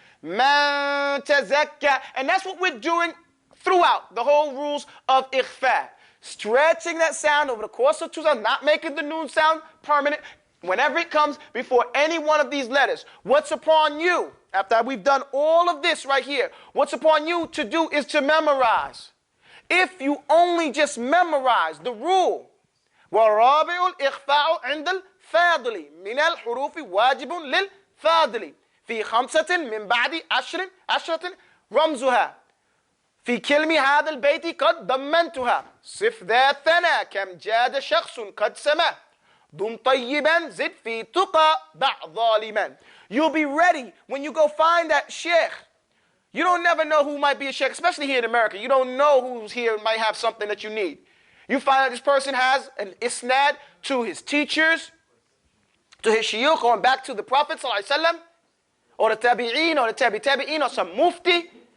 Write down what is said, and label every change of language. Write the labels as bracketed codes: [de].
[en] Man tazakka. And that's what we're doing throughout the whole rules of ikhfa. Stretching that sound over the course of 2 sounds, not making the noon sound permanent. Whenever it comes before any one of these letters, what's upon you, after we've done all of this right here, what's upon you to do is to memorize. If you only just memorize the rule, [ar] وَالرَّابِعُ الْإِخْفَاءُ عِنْدَ الْفَاضِلِ مِنَ الْحُرُوفِ واجب للفاضل في 5 من بعد 10 رمزها في كلمة هذا البيت قد ضمنتها صف ذا ثنى كم جاد شخص قد سما ضم طيبا زد في تقى ضع ظالما. [en] You'll be ready when you go find that sheikh. You don't never know who might be a sheikh, especially here in America. You don't know who's here might have something that you need. You find out this person has an isnad to his teachers, to his shuyukh, going back to the Prophet ﷺ, or the tabi'een, or the tabi'een, or some mufti.